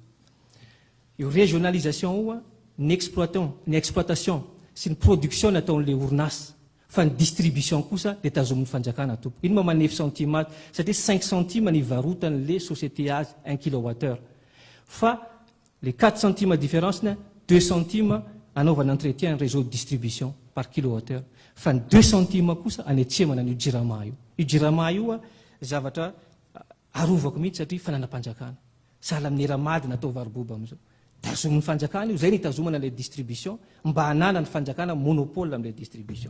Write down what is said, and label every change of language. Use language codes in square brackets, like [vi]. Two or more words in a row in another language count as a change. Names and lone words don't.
[mg] Io régionalisation io ny exploitation sy ny production nataon'le orinasa, fa ny distribution kosa dia tazomin'ny fanjakana tompo. Ino ma 9 centimes, satria 5 centimes ny varotan'le société azy 1 kWh. Fa [fr] les 4 centimes différence, [mg] 2 centimes anaovana [fr] entretien réseau de distribution par kilowattheure. [mg] Fa ny 2 centimes kosa anetsemana io jirama io. Io jirama io zavatra arovako mihitsy satria fananam-panjakana. Sahala amin'ny eramady natao varoboba amin'izao. Tazomin'ny fanjakana io, zay ny tazomana le distribution, mba hanana ny fanjakana monopole amin'le distribution.